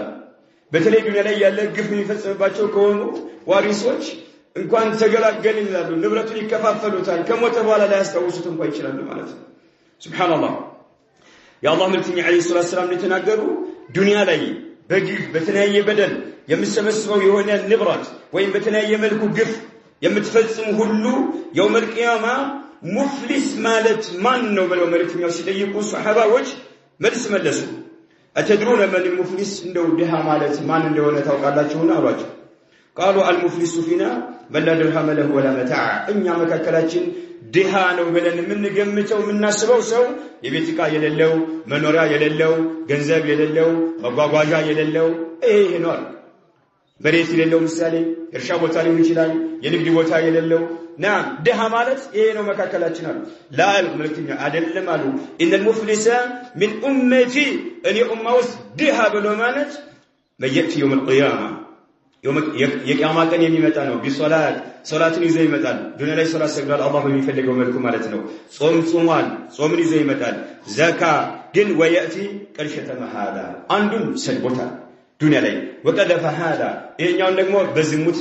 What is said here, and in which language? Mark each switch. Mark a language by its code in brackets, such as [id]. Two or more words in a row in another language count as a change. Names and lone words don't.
[am] በተለይ ዱንያ ላይ ያለ ግፍ የሚፈጸምባቸው ከሆኑ ዋሪሶች እንኳን ተገላገልን ይላሉ ንብረቱን ይከፋፈሉታል ከሞተ በኋላ ላይ ያስታውሱት እንኳን ይችላል ማለት ነው ሱብሃንአላህ የአላህ መልእክተኛ [ar] عليه الصلاة السلام [am] እንደተናገሩ ዱንያ ላይ በግፍ በተለያየ በደል የምትሰበስበው የሆነ ንብረት ወይም በተለያየ መልኩ ግፍ የምትፈጽሙ ሁሉ [ar] يوم القيامة [am] ሙፍሊስ ማለት ማን ነው ብለው መልእክተኛው ሲጠይቁ ሱሐባዎች መልስ መለሱ [ar] أتدرون من المفلس [am] እንደው ድሃ ማለት ማን እንደሆነ ታውቃላችሁና አሏቸው [ar] قالوا المفلس فينا من لا درهم له ولا متاع [am] እኛ መካከላችን ድሃ ነው ብለን የምንገምተው የምናስበው ሰው የቤት ዕቃ የሌለው መኖሪያ የሌለው ገንዘብ የሌለው መጓጓዣ የሌለው ይሄ ነው መሬት የሌለው ምሳሌ እርሻ ቦታ ሊሆን ይችላል የንግድ ቦታ የሌለው نعم ድሃ ማለት ይሄ ነው መካከላችን አሉ لا መልእክተኛ አይደለም አሉ [ar] ان المفلس من امتي [am] እኔ ኡማውስ ድሃ ብሎ ማለት መየት [ar] يوم القيامه [am] የቂያማ ቀን የሚመጣ ነው ቢሶላት ሶላትን ይዞ ይመጣል ዱንያ ላይ ሶላት ሰግዷል አላህ በሚፈልገው መልኩ ማለት ነው ጾም ጾሟል ጾምን ይዞ ይመጣል ዘካ ግን [ar] ويأتي قد شتم هذا [am] አንዱን ሰድቦታል ዱንያ ላይ [ar] وقذف هذا [am] ይሄኛውን ደግሞ በዝሙት